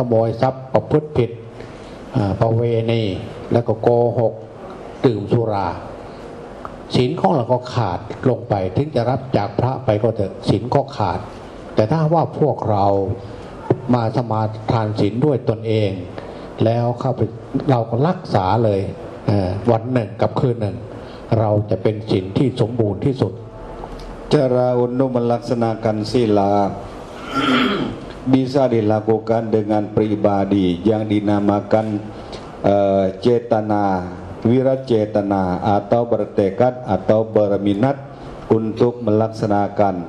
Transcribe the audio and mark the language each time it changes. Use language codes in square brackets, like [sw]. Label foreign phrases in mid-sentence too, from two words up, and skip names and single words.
[th] โมยทรัพย์ประพฤติผิดประเวณีแล้วก็โกหกดื่มสุราศีลของเราก็ขาดลงไปถึงจะรับจากพระไปก็เถอะศีลก็ขาดแต่ถ้าว่าพวกเรามาสมาทานศีลด้วยตนเองแล้วเข้าไปเราก็รักษาเลยวันหนึ่งกับคืนหนึ่งเราจะเป็นศีลที่สมบูรณ์ที่สุด [id] Cara untuk melaksanakan sila bisa dilakukan dengan pribadi yang dinamakan cetana, wiracetana atau bertekad atau berminat untuk melaksanakan.